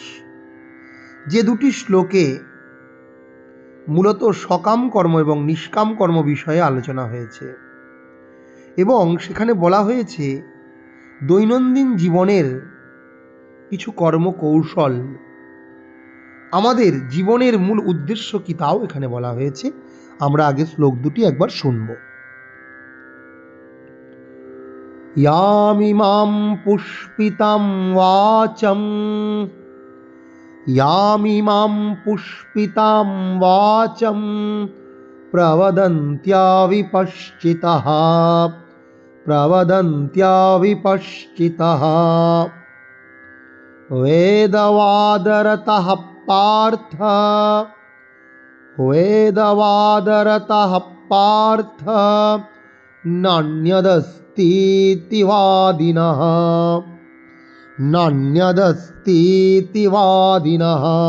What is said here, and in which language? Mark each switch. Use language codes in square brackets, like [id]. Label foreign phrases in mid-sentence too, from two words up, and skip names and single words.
[bn] যে দুটি শ্লোকে মূলত সকাম কর্ম এবং নিষ্কাম কর্ম বিষয়ে আলোচনা হয়েছে এবং সেখানে বলা হয়েছে দৈনন্দিন জীবনের কিছু কর্মকৌশল, আমাদের জীবনের মূল উদ্দেশ্য কি তাও এখানে বলা হয়েছে। আমরা আগে শ্লোক দুটি একবার শুনব। [sa] यामिमां पुष्पितां वाचं यामिमां पुष्पितां वाचं प्रवदन्त्या वेदवादरतः पार्थ नान्यदस्तीति वादिनः